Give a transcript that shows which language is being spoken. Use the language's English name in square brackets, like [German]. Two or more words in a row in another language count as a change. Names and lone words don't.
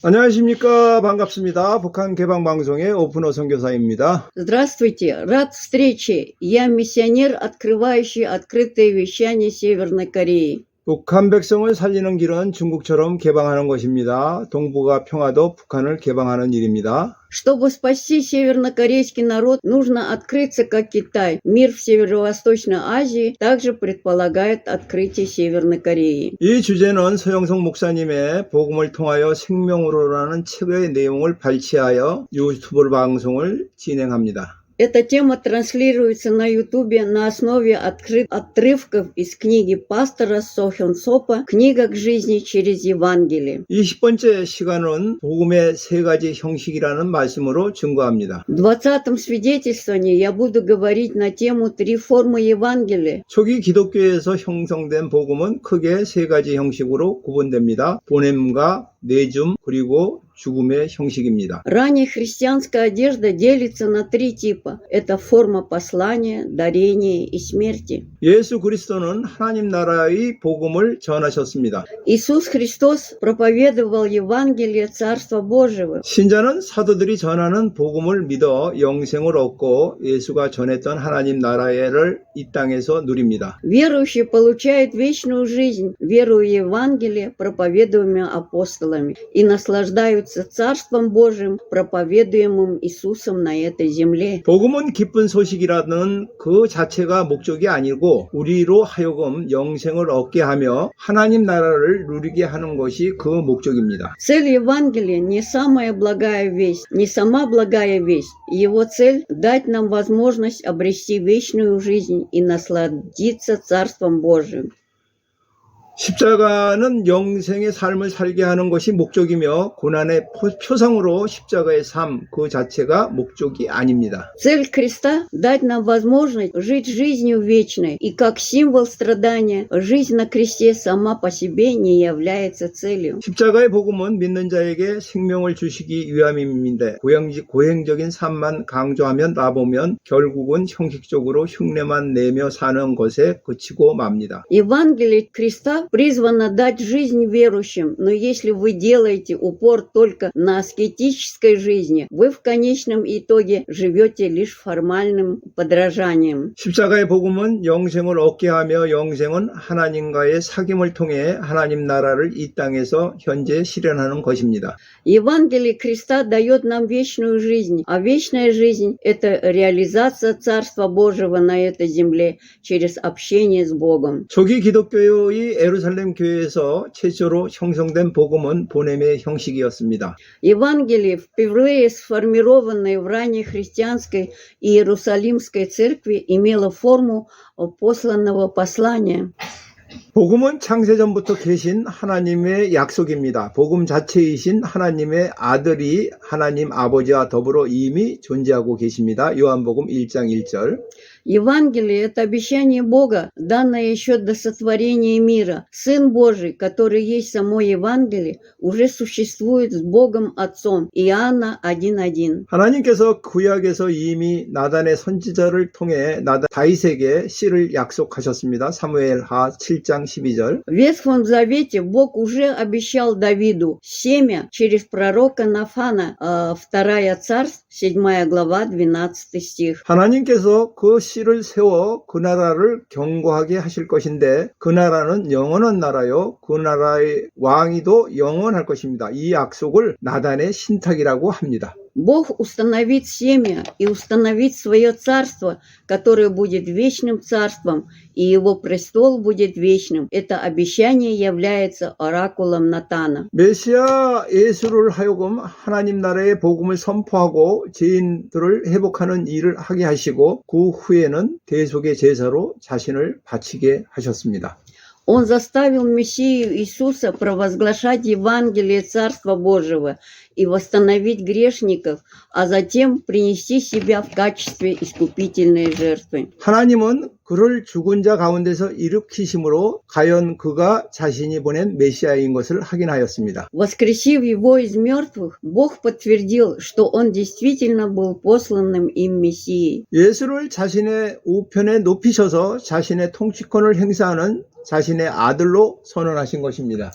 [Korean] 안녕하십니까. 반갑습니다. 북한 개방방송의 오픈호 선교사입니다. [Russian] Здравствуйте, рад встрече. Я миссионер, открывающий открытые вещания Северной Кореи. [Korean] 북한 백성을 살리는 길은 중국처럼 개방하는 것입니다. 동북아 평화도 북한을 개방하는 일입니다. [Russian] Чтобы спасти севернокорейский народ, нужно открыться как Китай. Мир в Северо-Восточной Азии также предполагает открытие Северной Кореи. [Korean] 이 주제는 서영석 목사님의 복음을 통하여 생명으로라는 책의 내용을 발췌하여 유튜브 방송을 진행합니다. [Russian] Эта тема транслируется на Ютубе на основе отрывков из книги пастора Со Хён Сопа «Книга к жизни через Евангелие». [Korean] 이 10번째 시간은 복음의 세 가지 형식이라는 말씀으로 증거합니다. [Russian] В 20-м свидетельствовании я буду говорить на тему «Три формы Евангелия». [Korean] 초기 기독교에서 형성된 복음은 크게 세 가지 형식으로 구분됩니다. 보냄과 내줌 그리고 죽음의 형식입니다. [Russian] Ранее христианская одежда делится на три типа. Это форма послания, дарения и смерти. [Korean] 예수 그리스도는 하나님 나라의 복음을 전하셨습니다. [Russian] Иисус Христос проповедовал Евангелие Царства Божьего. [Korean] 신자는 사도들이 전하는 복음을 믿어 영생을 얻고 예수가 전했던 하나님 나라를 이 땅에서 누립니다. [Russian] Верующие получают вечную жизнь, веруя в Евангелие, проповедуемое апостолами, и наслаждаются Царством Божьим, проповедуемым Иисусом на этой земле. [Korean] 복음은 기쁜 소식이라는 그 자체가 목적이 아니고 우리로 하여금 영생을 얻게 하며 하나님 나라를 누리게 하는 것이 그 목적입니다. [Russian] Цель Евангелия не самая благая весть, не сама благая весть. Его цель – дать нам возможность обрести вечную жизнь и насладиться Царством Божьим. [Korean] 십자가는 영생의 삶을 살게 하는 것이 목적이며 고난의 표상으로 십자가의 삶 그 자체가 목적이 아닙니다. [Russian] Цель креста – дать нам возможность жить жизнью вечной, и как символ страдания, жизнь на кресте сама по себе не является целью. [Korean] 십자가의 복음은 믿는 자에게 생명을 주시기 위함인데 고행적인 삶만 강조하면 나보면 결국은 형식적으로 흉내만 내며 사는 것에 그치고 맙니다. [Russian] Евангелие креста призвано дать жизнь верующим, но если вы делаете упор только на аскетической жизни, вы в конечном итоге живете лишь формальным подражанием. [Korean] 십자가의 복음은 영생을 얻게 하며 영생은 하나님과의 사귐을 통해 하나님 나라를 이 땅에서 현재 실현하는 것입니다. [Russian] Евангелие креста дает нам вечную жизнь, а вечная жизнь – это реализация Царства Божьего на этой земле через общение с Богом. [Korean] 초기 기독교의 예루살렘 교회에서 최초로 형성된 복음은 보냄의 형식이었습니다. [Russian] Евангелие, впервые сформированное в ранней христианской и Иерусалимской церкви, имело форму посланного послания. [Korean] 복음은 창세전부터 계신 하나님의 약속입니다. 복음 자체이신 하나님의 아들이 하나님 아버지와 더불어 이미 존재하고 계십니다. 요한복음 1장 1절. [Russian] Евангелие – это обещание Бога, данное еще до сотворения мира. Сын Божий, который есть само Евангелие, уже существует с Богом Отцом. Иоанна 1:1. [Korean] 하나님께서 구약에서 이미 나단의 선지자를 통해 다윗에게 씨를 약속하셨습니다. 사무엘하 7장 12절. [Russian] В Ветхом Завете Бог уже обещал Давиду семя через пророка Нафана, 2 Царств, 7 глава, 12 стих. [Korean] 하나님께서 그 씨를 세워 그 나라를 견고하게 하실 것인데 그 나라는 영원한 나라요. 그 나라의 왕위도 영원할 것입니다. 이 약속을 나단의 신탁이라고 합니다. [Russian] Бог установит семя и установит свое царство, которое будет вечным царством, и его престол будет вечным. Это обещание является оракулом Натана. [Korean] 메시아 예수를 하여금 하나님 나라의 복음을 선포하고 죄인들을 회복하는 일을 하게 하시고 그 후에는 대속의 제사로 자신을 바치게 하셨습니다. [Russian] Он заставил Мессию Иисуса провозглашать Евангелие Царства Божьего и восстановить грешников, а затем принести себя в качестве искупительной жертвы. [Korean] 하나님은 그를 죽은 자 가운데서 일으키심으로 가연 그가 자신이 보낸 메시아인 것을 확인하였습니다. [Russian] Воскресив его из мертвых, Бог подтвердил, что он действительно был посланным им Мессией. [Korean] 예수를 자신의 우편에 높이셔서 자신의 통치권을 행사하는 자신의 아들로 선언하신 것입니다.